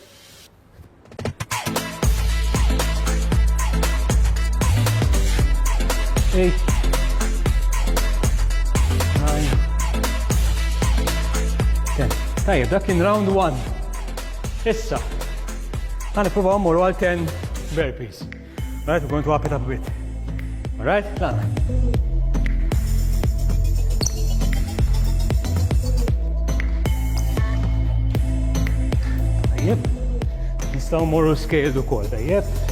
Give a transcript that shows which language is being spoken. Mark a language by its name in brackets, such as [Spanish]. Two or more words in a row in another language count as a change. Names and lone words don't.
[Maltese] 8. 9. 10. Tajjeb, dak kien round 1. Issa, ħanipruvaw mmorru għal 10 burpees. [English] Alright, we're going to up it up a bit. Alright, done. [Maltese] Tajjeb, nistaw mmorru scaled ukoll, tajjeb.